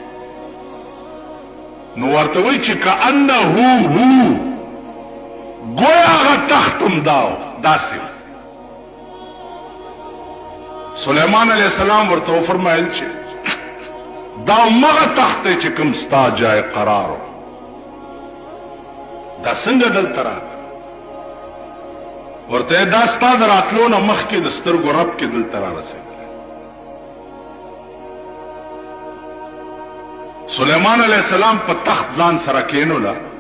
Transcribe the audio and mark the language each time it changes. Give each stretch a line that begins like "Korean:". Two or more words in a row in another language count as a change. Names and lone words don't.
Pashto: نو ورته وایي چې
Arabic: کأنه هو
Pashto: گویا هغه تخت همدا و داسې و. سلیمان
Arabic: علیه السلام
Pashto: ورته وفرمایل چې دا همغه تخت دی چې کوم ستا جای قرار و. دا څنګه دلته راغی؟ ورته دا ستا د راتلو نه مخکې د سترګو رب کې دلته رارسېدلی. سلیمان
Arabic: علیه السلام
Pashto: په تخت ځان سره کېنوله.